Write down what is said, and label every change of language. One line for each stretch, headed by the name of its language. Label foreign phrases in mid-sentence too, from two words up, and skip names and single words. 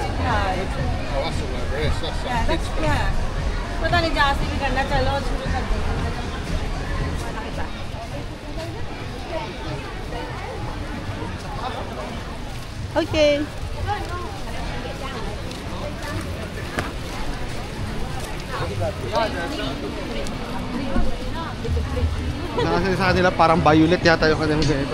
English: Oh, that's all over here. So that's kids stuff.
Hindi: पता नहीं जहाँ से भी करना चलो शुरू कर दो
English: Okay.
Filipino: Nakasali sa kanila parang violet yata yung kanilang ganito.